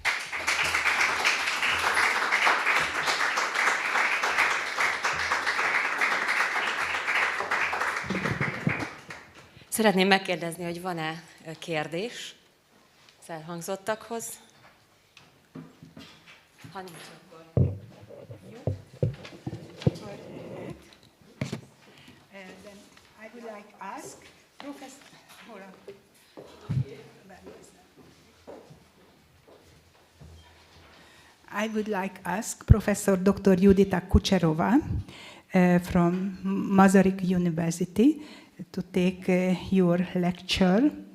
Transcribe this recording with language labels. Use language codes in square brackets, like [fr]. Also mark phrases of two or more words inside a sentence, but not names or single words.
[hu] Szeretném megkérdezni, hogy van-e kérdés az elhangzottakhoz? Ha nincs, akkor jó. [en] Then I would like to ask Professor. Hold on. I would like to ask Professor Dr. Judita Kucherova from Masaryk University to take your lecture.